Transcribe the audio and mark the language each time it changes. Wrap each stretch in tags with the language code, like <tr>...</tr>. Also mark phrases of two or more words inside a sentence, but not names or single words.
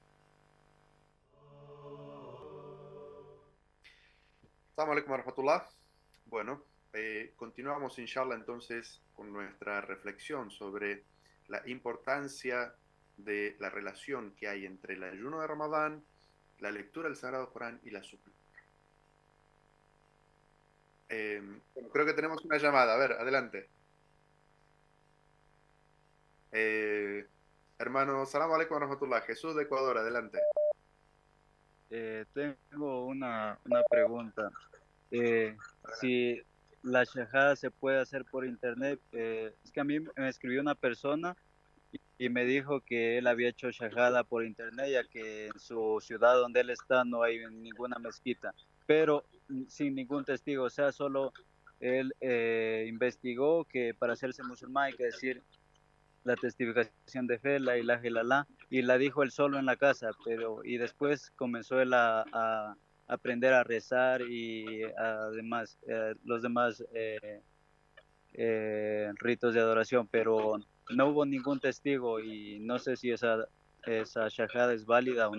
<ar>السلام عليكم ورحمة الله.</ar> <es>Bueno, continuamos inshallah entonces con nuestra reflexión sobre la importancia de la relación que hay entre el ayuno de Ramadán, la lectura del Sagrado Corán y la súplica. Creo que tenemos una llamada. A ver, adelante. Hermano,</es> <ar>سلام عليكم ورحمة الله.</ar> <es>Jesús de Ecuador, adelante. Tengo una pregunta. Si la shahada se puede hacer por internet. Es que a mí me escribió una persona y me dijo que él había hecho shahada por internet, ya que en su ciudad donde él está no hay ninguna mezquita, pero sin ningún testigo, o sea, solo él investigó que para hacerse musulmán hay que decir la testificación de fe,</es> <ar>لا إله إلا الله,</ar> <es>y la dijo él solo en la casa, pero y después comenzó él a aprender a rezar y además los demás ritos de adoración, pero no hubo ningún testigo y no sé si esa shahada es válida o no.</es>